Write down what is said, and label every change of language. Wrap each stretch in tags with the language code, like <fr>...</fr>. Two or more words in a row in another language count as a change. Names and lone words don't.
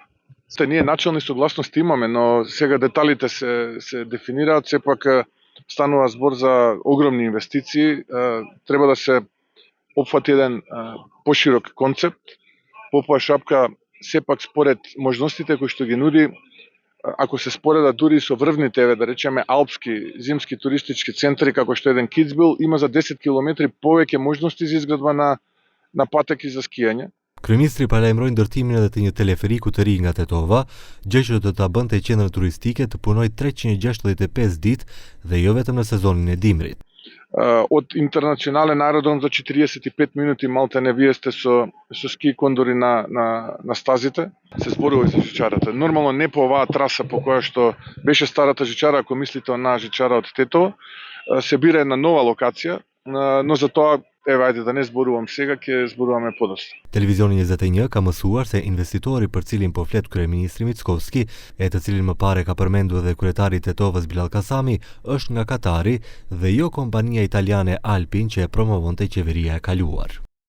<mk>Ние начални согласности имаме, но сега деталите се дефинираат, сепак станува збор за огромни инвестиции, треба да се опфати еден поширок концепт. Попова шапка сепак според можностите кои што ги нуди, ако се спореда дури со врвните, да речеме, алпски зимски туристички центри, како што еден Кицбил, има за 10 километри повеќе можности за изградба на патеки за скијање.</mk> <sq>Kryeministri paralajmëroi ndërtimin edhe të një teleferiku të ri nga Tetova, gjë që do ta bënte qendrën turistike të punojë 365 ditë dhe jo vetëm në sezonin e dimrit.</sq> <mk>Од интернационален аеродром за 45 минути малтене вие сте со ски кондори на стазите, се зборува и за жичарата. Нормално не по оваа траса по која што беше старата жичара, ако мислите на жичара од Тетово, се бира една нова локација, но за тоа ајде да не зборувам сега, ќе зборуваме подоцна.</mk> <sq>Televizioni 21 ka mësuar se investitori për cilin po flet kryeministri Mickovski, e të cilin më parë ka përmendur edhe kryetari i Tetovës Bilal Kasami, është nga Katari dhe jo kompania italiane Alpin që e promovonte qeveria e kaluar.</sq>